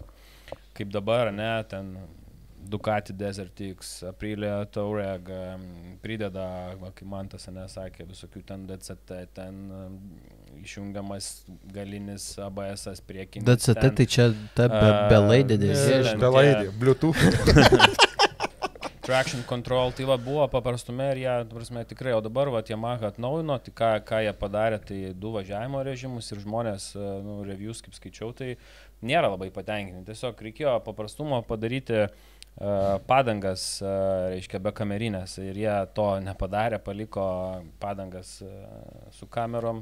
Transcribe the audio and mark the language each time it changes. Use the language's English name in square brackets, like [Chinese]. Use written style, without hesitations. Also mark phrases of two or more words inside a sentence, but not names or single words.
[Lithuanian] Kaip dabar, ne, ten Ducati Desert X, Aprilia Touareg, prideda, kaip man tas sakė, visokių ten DCT, ten išjungiamas galinis ABS-as priekinis. DCT tai čia ta belaidė dėžė. Belaidė, Bluetooth. [English] Traction control, [Lithuanian] tai va buvo paprastume ir jie, prasme, tikrai, o dabar va Yamaha atnaujino, tai ką jie padarė, tai 2 važiavimo režimus ir žmonės, reviews, kaip skaičiau, tai nėra labai patenkinti. Tiesiog reikėjo paprastumo padaryti padangas, reiškia, be kamerinės ir jie to nepadarė, paliko padangas su kamerom.